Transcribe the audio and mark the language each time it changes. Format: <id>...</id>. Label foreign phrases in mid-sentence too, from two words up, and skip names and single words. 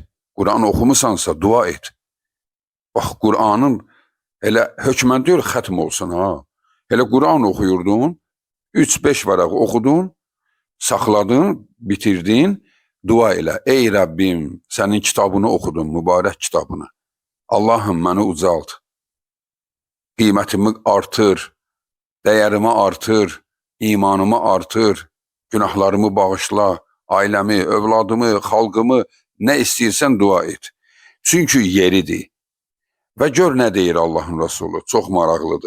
<tr>Kur'an okumuşsansa dua et. Bak Kur'an'ın hele hökmən diyor xətm olsun ha. Hele Kur'an okuyurdun, 3-5 varaq okudun, sakladın, bitirdin, dua elə. Ey Rabbim, senin kitabını okudum, mübarek kitabını. Allah'ım beni ucalt.</tr> <az>Qiymətimi artır, dəyərimi artır, imanımı artır, günahlarımı bağışla, ailəmi, övladımı, xalqımı, nə istəyirsən dua et.</az> <tr>Çünkü yeridir.</tr> <az>Və gör nə deyir Allahın Resulü, çox maraqlıdır.</az>